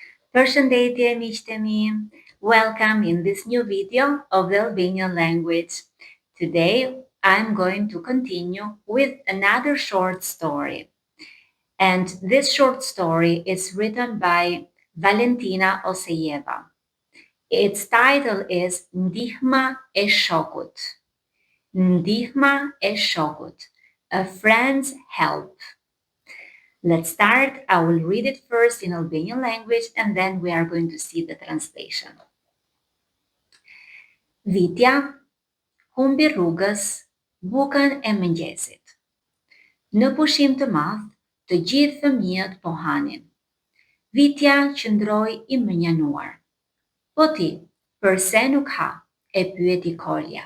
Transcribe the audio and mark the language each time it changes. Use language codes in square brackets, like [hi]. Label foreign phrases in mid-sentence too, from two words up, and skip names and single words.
[sq] Përshëndetje miqtë mi. [en] Welcome in this new video of the Albanian language. Today I'm going to continue with another short story. And this short story is written by Valentina Osejeva. Its title is Ndihma e Shokut. Ndihma e Shokut, a friend's help. Let's start. I will read it first in Albanian language and then we are going to see the translation. [sq] Vitja humbi rrugës bukën e mëngjesit. Në pushim të madh, të gjithë fëmijët po hanin. Vitja qëndroi i mënjanuar. Po ti, përse nuk ha? E pyeti Kolja.